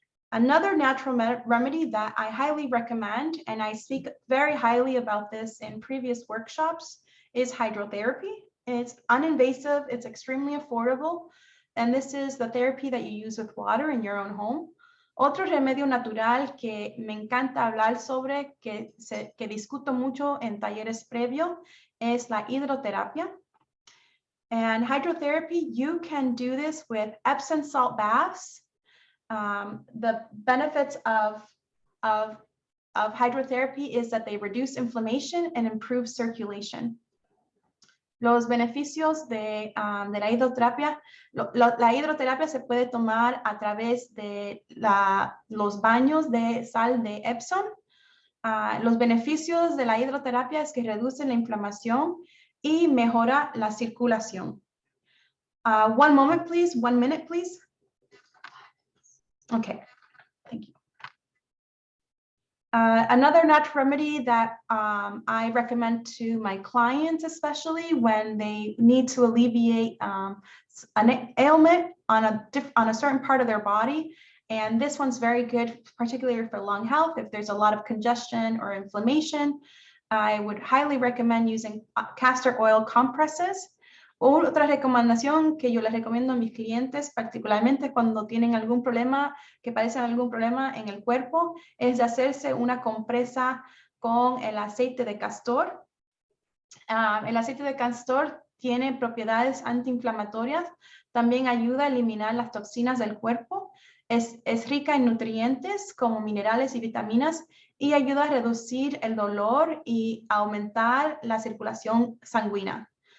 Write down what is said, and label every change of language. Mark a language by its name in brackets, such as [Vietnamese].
[English] Another natural remedy that I highly recommend, and I speak very highly about this in previous workshops, is hydrotherapy. It's uninvasive, it's extremely affordable, and this is the therapy that you use with water in your own home. [Spanish] Otro remedio natural que me encanta hablar sobre, que discuto mucho en talleres previos, es la hidroterapia. [English] And hydrotherapy, you can do this with Epsom salt baths. The benefits of hydrotherapy is that they reduce inflammation and improve circulation. [Spanish] Los beneficios de la hidroterapia, la hidroterapia se puede tomar a través de los baños de sal de Epsom. Los beneficios de la hidroterapia es que reducen la inflamación y mejora la circulación. [English] One moment, please. 1 minute, please. Okay, thank you. Another natural remedy that I recommend to my clients, especially when they need to alleviate an ailment on a certain part of their body. And this one's very good, particularly for lung health. If there's a lot of congestion or inflammation, I would highly recommend using castor oil compresses. [Spanish] Otra recomendación que yo les recomiendo a mis clientes, particularmente cuando tienen algún problema, que padecen algún problema en el cuerpo, es de hacerse una compresa con el aceite de castor. El aceite de castor tiene propiedades antiinflamatorias, también ayuda a eliminar las toxinas del cuerpo, es rica en nutrientes como minerales y vitaminas y ayuda a reducir el dolor y aumentar la circulación sanguínea.